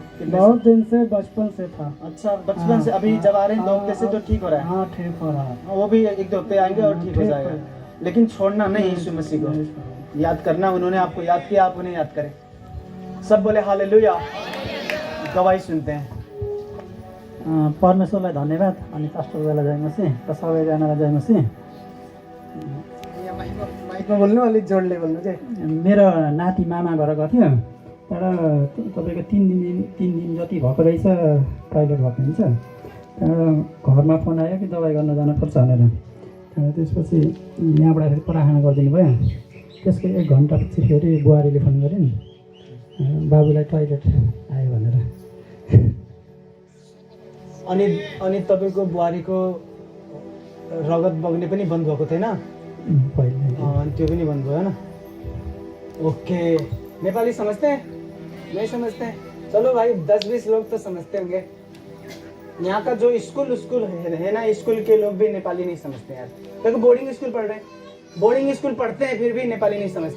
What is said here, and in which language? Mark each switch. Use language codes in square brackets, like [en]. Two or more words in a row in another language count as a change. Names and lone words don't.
[hi] बहुत दिन से, बचपन से था। अच्छा, बचपन से। अभी जब आ रहे हैं 2 हफ्ते से तो ठीक हो रहा है? हाँ, ठीक हो रहा है। वो भी 1-2 हफ्ते आएंगे और ठीक हो जाएगा। लेकिन छोड़ना नहीं यीशु मसीह को, याद करना। उन्होंने आपको याद किया, आप उन्हें याद करें। सब बोले हालेलुया। गवाही सुनते हैं। [ne] परमेश्वरलाई धन्यवाद अनि पास्टरलाई जय मसीह र सबैजनालाई जय मसीह। माइकमा बोल्नु, अलिक जोडले बोल्नु चाहिँ। मेरो नाति मामा घर गएको थियो, तर तपाईँको 3 दिन जति भएको रहेछ, टोइलेट भएको हुन्छ। त्यहाँबाट घरमा फोन आयो कि दबाई गर्न जानुपर्छ भनेर। त्यहाँबाट त्यसपछि यहाँबाट फेरि पराखाना गरिदिनु भयो। त्यसको 1 घन्टापछि फेरि बुहारीले फोन गरिन्, बाबुलाई टोइलेट आयो भनेर। अनि तपाईँको बुहारीको रगत बग्ने पनि बन्द भएको थिएन? अनि त्यो पनि बन्द भयो ना? ओके। [hi] नेपाली समझते हैं? नहीं समझते हैं? चलो भाई, 10-20 लोग तो समझते होंगे। यहाँ का जो स्कूल है ना, स्कूल के लोग भी नेपाली नहीं समझते यार। देखो [en] boarding school [hi] पढ़ रहे हैं, [en] boarding school [hi] पढ़ते हैं फिर भी नेपाली नहीं समझते।